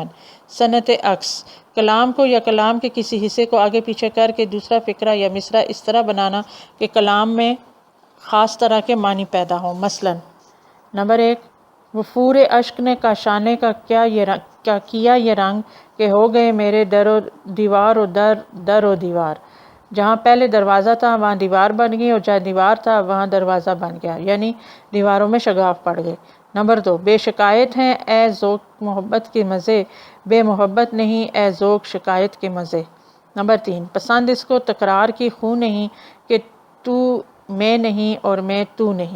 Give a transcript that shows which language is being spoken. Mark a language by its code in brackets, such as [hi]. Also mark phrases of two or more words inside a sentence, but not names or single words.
[ur] صنعت عکس، کلام کو یا کلام کے کسی حصے کو آگے پیچھے کر کے دوسرا فقرہ یا مصرع اس طرح بنانا کہ کلام میں خاص طرح کے معنی پیدا ہوں۔ مثلاً: نمبر 1، وفور اشک نے کاشانے کا کیا یہ رنگ کہ ہو گئے میرے دیوار و در و دیوار۔ جہاں پہلے دروازہ تھا وہاں دیوار بن گئی اور جہاں دیوار تھا وہاں دروازہ بن گیا، یعنی دیواروں میں شگاف پڑ گئے۔ نمبر 2، بے شکایت ہیں اے ذوق محبت کے مزے، بے محبت نہیں اے ذوق شکایت کے مزے۔ نمبر 3، پسند اس کو تکرار کی خو نہیں کہ تو میں نہیں اور میں تو نہیں۔